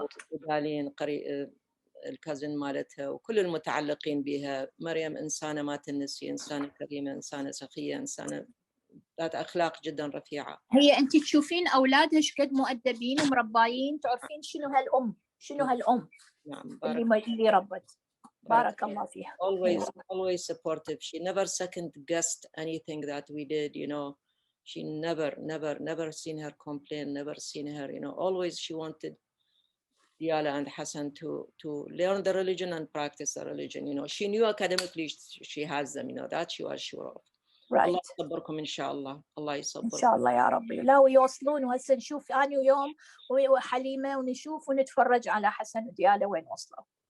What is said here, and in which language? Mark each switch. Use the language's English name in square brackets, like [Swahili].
[Arabic] ودالين الكازن مالتها وكل المتعلقين بها. مريم إنسانة ما تنسي، إنسانة كريمة، إنسانة سخية، إنسانة ذات أخلاق جدا رفيعة. هي أنت تشوفين أولادها شقد مؤدبين ومربايين، تعرفين شنو هالأم نعم. اللي ربت. بارك الله فيها. [English] Always supportive. She never second guessed anything that we did, She never seen her complain, never seen her, always she wanted Diyala and Hassan to learn the religion and practice the religion. She knew academically she has them, that she was sure of. Right. [Arabic] الله يصبركم إن شاء الله. الله يصبركم. إن شاء الله يا ربي. لا ويوصلون، وهسه نشوف أنا ويوم وحليمة ونشوف ونتفرج على حسن وديالة وين وصلوا.